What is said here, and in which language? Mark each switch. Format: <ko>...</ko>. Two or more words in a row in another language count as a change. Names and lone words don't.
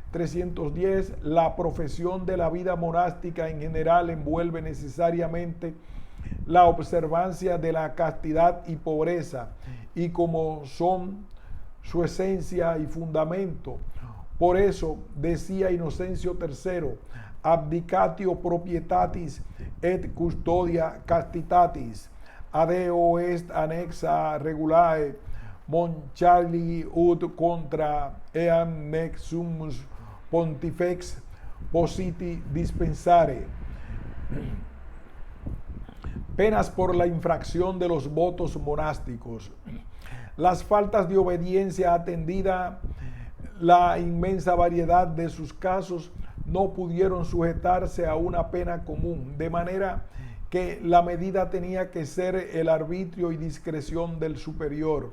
<es>310, la profesión de la vida monástica en general envuelve necesariamente la observancia de la castidad y pobreza, y como son su esencia y fundamento. Por eso decía Inocencio III,</es> <la>abdicatio proprietatis et custodia castitatis, adeo est annexa regulae Monchalii ut contra eam nec sumus pontifex positi dispensare.</la> <es>Penas por la infracción de los votos monásticos. Las faltas de obediencia, atendida la inmensa variedad de sus casos, no pudieron sujetarse a una pena común, de manera que la medida tenía que ser el arbitrio y discreción del superior.</es>